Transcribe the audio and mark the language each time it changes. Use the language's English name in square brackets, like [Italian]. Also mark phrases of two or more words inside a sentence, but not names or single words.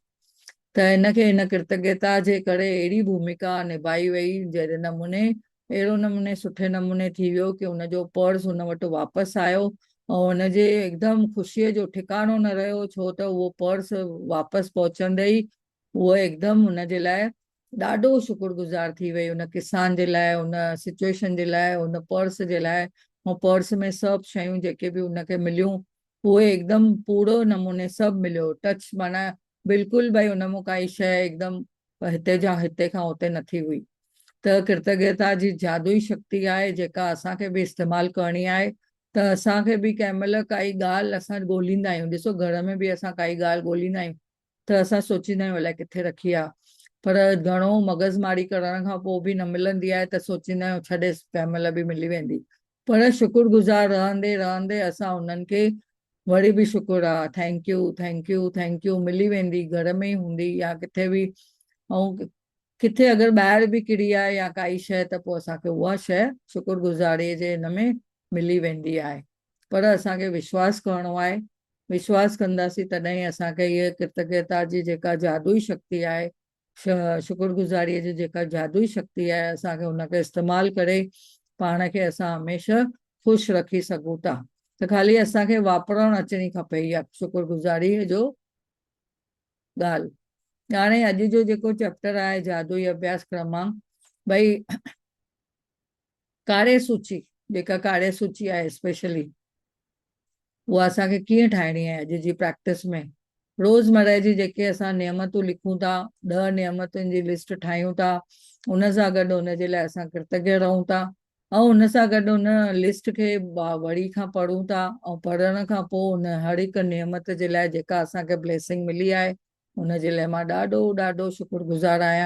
[Sindhi] त हिनखे हिन कृतज्ञता जे करे अहिड़ी भूमिका निभाई वई, जहिड़े नमूने अहिड़ो नमूने सुठे नमूने थी वियो कि हुनजो पर्स हुन वटि वापसि आयो ऐं हुनजे एकदमि ख़ुशीअ जो ठिकाणो न रहियो, छो त उहो पर्स वापसि पहुचंदे ई उहो एकदमि हुनजे लाइ ॾाढो शुक्रगुज़ार थी वई, हुन किसान जे लाइ, हुन सिचुएशन जे लाइ, हुन पर्स जे लाइ। ऐं पर्स में सभु शयूं जेके बि हुनखे मिलियूं उहे एकदमि पूरो नमूने सभु मिलियो, टच माना बिल्कुलु भई हुन मां काई शइ एकदमि हिते खां हुते नथी हुई। त कृतज्ञता जी जादुई शक्ति आहे जेका असांखे बि इस्तेमालु करणी आहे। त असांखे बि कंहिं महिल काई ॻाल्हि असां ॻोल्हींदा आहियूं, ॾिसो घर में बि असां काई ॻाल्हि ॻोल्हींदा आहियूं त असां सोचींदा आहियूं अलाए किथे रखी आहे, पर घणो मग़ज़मारी करण खां पोइ बि न मिलंदी आहे त सोचींदा आहियूं छॾेसि कंहिं महिल बि मिली वेंदी। पर शुक्रगुज़ार रहंदे रहंदे असां उन्हनि खे वरी बि शुक्र आहे, [English] thank you thank you thank you, [Sindhi] मिली वेंदी, घर में ई हूंदी या किथे बि। ऐं किथे अगरि ॿाहिरि बि किरी आहे या काई शइ त पोइ असांखे उहा शइ शुक्रगुज़ारीअ जे हिन में मिली वेंदी आहे। पर असांखे विश्वास करिणो आहे, विश्वास कंदासीं तॾहिं असांखे इहे कृतज्ञता जी जेका जादुई शक्ति आहे, शुक्रगुज़ारीअ जी जेका जादुई शक्ति आहे, असांखे हुनखे इस्तेमालु करे पाण खे असां हमेशह ख़ुशि रखी सघूं था। त ख़ाली असांखे वापरणु अचणी खपे इहा शुक्रगुज़ारीअ जो ॻाल्हि। हाणे अॼु जो जेको चैप्टर आहे जादुई अभ्यास क्रम मां, भई कार्य सूची, जेका कार्य सूची आहे स्पेशली उहा असांखे कीअं ठाहिणी आहे अॼु जी प्रैक्टिस में। रोज़मर्रा जी जेके असां नियमतूं लिखूं था, 10 नियमतुनि जी लिस्ट ठाहियूं था, उन सां गॾु हुनजे लाइ असां कृतज्ञ रहूं था ऐं हुन सां गॾु हुन लिस्ट खे वरी खां पढ़ूं था ऐं पढ़ण खां पोइ हुन हर हिकु नियमत जे लाइ जेका असांखे ब्लेसिंग मिली आहे हुनजे लाइ मां ॾाढो ॾाढो शुक्रगुज़ार आहियां।